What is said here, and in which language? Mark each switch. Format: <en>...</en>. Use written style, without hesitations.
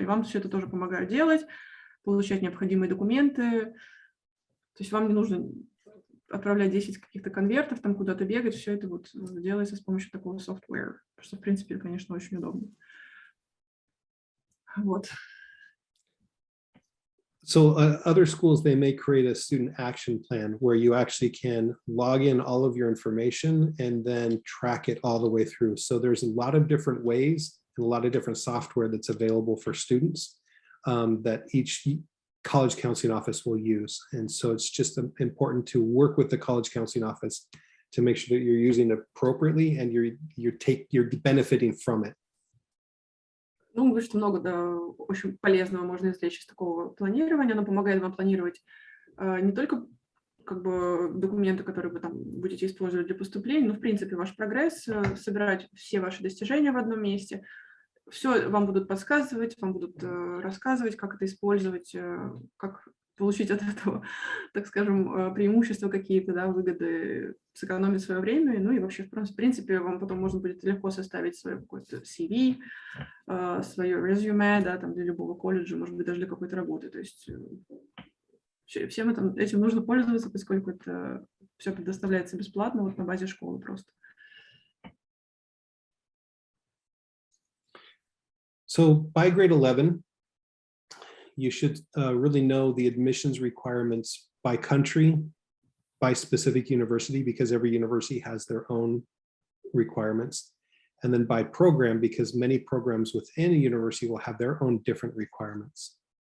<ru>И вам все это тоже помогает делать, получать необходимые документы. То есть вам не нужно отправлять 10 каких-то конвертов, там куда-то бегать, все это вот делается с помощью такого software, что, в принципе, конечно, очень удобно. Вот.</ru> <en>So other schools, they may create a student action plan where you actually can log in all of your information and then track it all the way through. So there's a lot of different ways and a lot of different software that's available for students that each college counseling office will use. And so it's just important to work with the college counseling office to make sure that you're using it appropriately and you're benefiting from it.</en> <ru>Ну, говорю, что много, да, очень полезного можно извлечь из такого планирования. Оно помогает вам планировать не только как бы документы, которые вы там будете использовать для поступления, но, в принципе, ваш прогресс, собирать все ваши достижения в одном месте. Все вам будут подсказывать, вам будут рассказывать, как это использовать, как получить от этого, так скажем, преимущества какие-то, да, выгоды, сэкономить свое время. Ну и вообще, в принципе, вам потом можно будет легко составить свое какое-то CV, свое резюме, да, там для любого колледжа, может быть, даже для какой-то работы. То есть всем этим нужно пользоваться, поскольку это все предоставляется бесплатно вот на базе школы просто.</ru> <en>So by grade 11, you should really know the admissions requirements by country, by specific university, because every university has their own requirements, and then by program, because many programs within a university will have their own different requirements.</en>